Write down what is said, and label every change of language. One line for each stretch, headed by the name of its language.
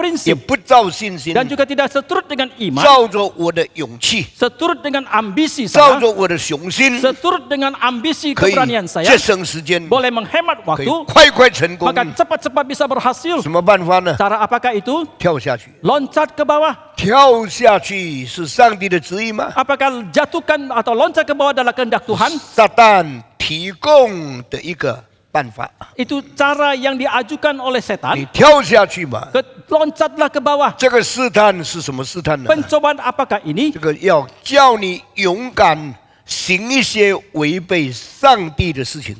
Indonesian: prinsip
Chinese: 不照信心，
Indonesian: dan juga tidak seturut dengan iman,
Chinese: 照着我的勇气，
Indonesian: seturut dengan ambisi
Chinese: 照
Indonesian: saya,
Chinese: 着我的雄心，
Indonesian: seturut dengan ambisi
Chinese: 可以
Indonesian: keberanian saya,
Chinese: 节省时间，
Indonesian: boleh menghemat
Chinese: 可以
Indonesian: waktu,
Chinese: 快快成功。
Indonesian: maka cepat-cepat bisa berhasil.
Chinese: 什么办法呢？
Indonesian: Cara apakah itu?
Chinese: 跳下去，
Indonesian: Loncat ke bawah.
Chinese: 跳下去是上帝的旨意吗？
Indonesian: Apakah jatuhkan atau loncat ke bawah adalah kehendak Tuhan?
Chinese: 撒旦提供的一个办法，
Indonesian: Itu cara yang diajukan oleh
Chinese: 你
Indonesian: setan.
Chinese: 跳下去吧。
Indonesian: Loncatlah ke bawah.
Chinese: 这个试探是什么试探呢？
Indonesian: Pencobaan apakah ini?
Chinese: 这个要叫你勇敢行一些违背上帝的事情，